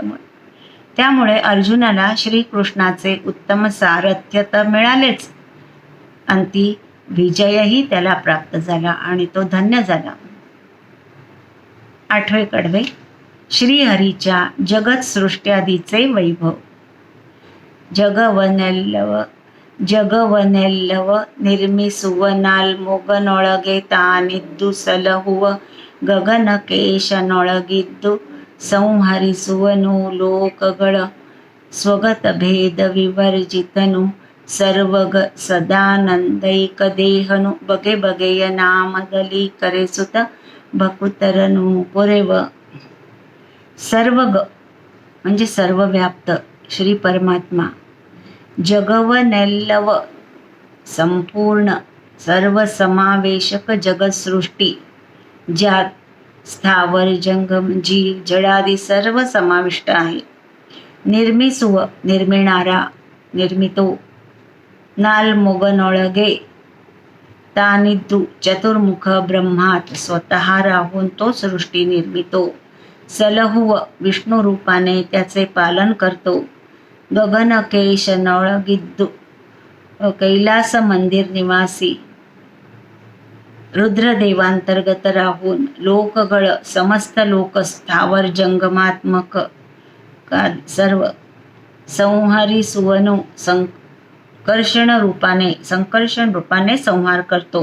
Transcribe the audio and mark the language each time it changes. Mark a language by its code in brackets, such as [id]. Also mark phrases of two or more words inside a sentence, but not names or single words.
[mr] त्यामुळे अर्जुनाला श्रीकृष्णाचे उत्तम सारथ्य तर मिळालेच, अंती विजयही त्याला प्राप्त झाला आणि तो धन्य झाला. 8वे कडवे श्रीहरीच्या जगत्सृष्ट्यादीचे वैभव. [kn] ಜಗವನೆಲ್ಲವ ನಿರ್ಮಿಸುವ ನಾಲ್ಮೊಗನೊಳಗೆ ತಾನಿದ್ದು ಸಲಹುವ ಗಗನಕೇಶನೊಳಗಿದ್ದು ಸಂಹರಿಸುವನು ಲೋಕಗಳ ಸ್ವಗತ ಭೇದ ವಿವರ್ಜಿತನು ಸರ್ವಗ ಸದಾನಂದೈಕ ದೇಹನು ಬಗೆ ಬಗೆಯ ನಾಮದಲ್ಲಿ ಕರೆಸುತ್ತ ಭಕುತರನು ಪೊರೆವ. [mr] सर्वग म्हणजे सर्वव्याप्त श्री परमात्मा, जगवनेल्लव संपूर्ण सर्वसमावेशक जगतसृष्टी, ज्यात स्थावर जंगम जीव जडादी सर्व समाविष्ट आहे. निर्मिसुव निर्मिणारा निर्मितो, [kn] ನಾಲ್ಮೊಗನೊಳಗೆ ತಾನಿದ್ದು [mr] चतुर्मुख ब्रह्मात स्वतः राहून तो सृष्टी निर्मितो. सलहुव विष्णू रूपाने त्याचे पालन करतो. गगनकेशनೊಳಗಿದ್ದು कैलास मंदिर निवासी रुद्रदेवांतर्गत राहून लोकगळ समस्त लोक स्थावर जंगमात्मक सर्व संहरिसुवनु संकर्षण रूपाने संहार करतो.